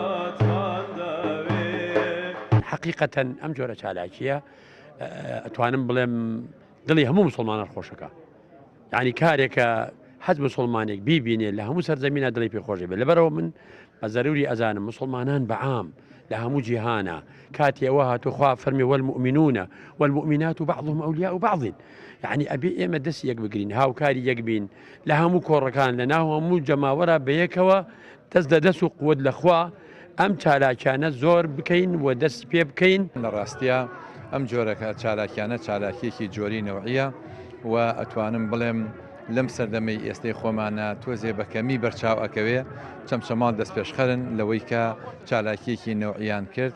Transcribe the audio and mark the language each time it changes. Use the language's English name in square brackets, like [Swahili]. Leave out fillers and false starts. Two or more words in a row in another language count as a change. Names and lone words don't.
[Central Kurdish] حقیقەتەن ئەم جۆرە چالاکیە ئەتوانم بڵێم دڵی هەموو مسلمانان خۆشەکە، یعنی کارێکە حەز مسلمانێک بیبینێ لە هەموو سەرزەمینە دڵی پێخۆشی بێت. لەبەرەوە من بە زەروری ئەزانم مسلمانان بەعام لە هەموو جیهانە کاتی ئەوە هاتوخوا فەرمی [Arabic] والمؤمنون والمؤمنات بعضهم أولياء بعض، [Central Kurdish] یعنی ئەبێ ئێمە دەست یەک بگرین، هاوکاری یەک بین لە هەموو کۆڕەکان لە ناو هەموو جەماوەرە بەیەکەوە دەست لە دەست و قوت لەخوا ئەم چالاکیانە زۆر بکەین و دەست پێ بکەین. لە ڕاستیە ئەم جۆرەکە چالاکیانە چالاکیەکی جۆری نەوعیە و ئەتوانم بڵێم لەم سەردەمەی ئێستەی خۆمانە تۆزێ بەکەمی بەرچاو ئەکەوێ چەمچەمان دەست پێشخەرن لەوەی کە چالاکیەکی نەوعیان کرد.